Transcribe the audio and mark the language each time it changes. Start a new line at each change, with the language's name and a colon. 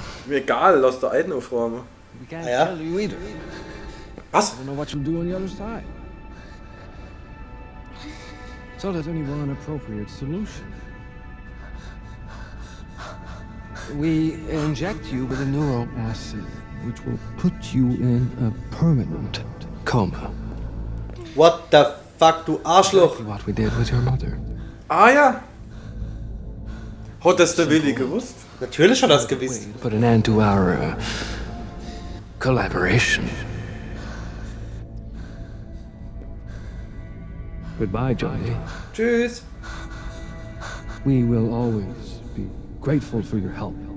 German: Mir egal, lass der Eiden aufräumen.
English: We can't
German: Ja.
English: tell you either.
German: Was?
English: I don't know what you'll do on the other side. So there's only one appropriate solution. We inject you with a neural acid, which will put you in a permanent coma. What the fuck,
German: du Arschloch.
English: Exactly what we did with your mother.
German: Ah ja. Hat das der Willi gewusst? Natürlich hat er das gewusst.
English: Put an end to our collaboration. Goodbye, Johnny.
German: Tschüss.
English: We will always be grateful for your help.